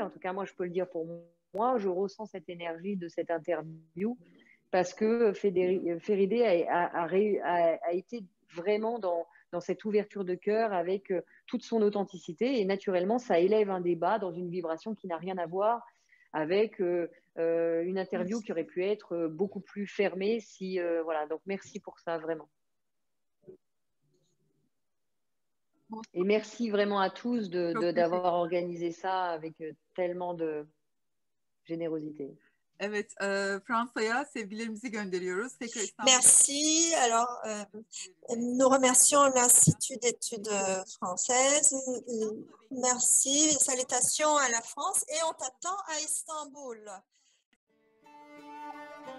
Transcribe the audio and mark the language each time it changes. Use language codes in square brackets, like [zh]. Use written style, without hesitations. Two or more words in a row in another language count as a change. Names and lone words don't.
[fr] En tout cas, moi, je peux le dire pour moi, je ressens cette énergie de cette interview parce que Féridé a été vraiment dans cette ouverture de cœur avec toute son authenticité et naturellement, ça élève un débat dans une vibration qui n'a rien à voir avec une interview qui aurait pu être beaucoup plus fermée. Voilà, donc merci pour ça, vraiment. Et merci vraiment à tous d'avoir organisé ça avec tellement de générosité. [tr] Evet, Fransa'ya sevgilerimizi gönderiyoruz. Tekrar İstanbul'a. [fr] Merci. Alors, nous remercions l'Institut d'études françaises. Merci. Salutations à la France et on t'attend à Istanbul.